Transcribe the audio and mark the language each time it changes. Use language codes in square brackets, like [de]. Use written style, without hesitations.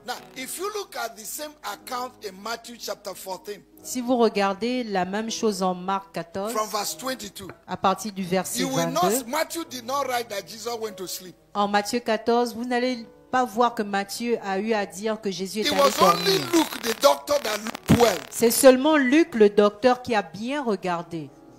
[en] Now, if you look at the same account in Matthew chapter 14, [fr] si vous regardez la même chose en Marc 14, [en] from verse 22, [fr] à partir du verset 22, [en] Matthew did not write that Jesus went to sleep. [fr] En Matthieu 14, vous n'allez pas voir que Matthieu a eu à dire que Jésus est allé dormir. C'est seulement Luc, le docteur, qui a bien regardé.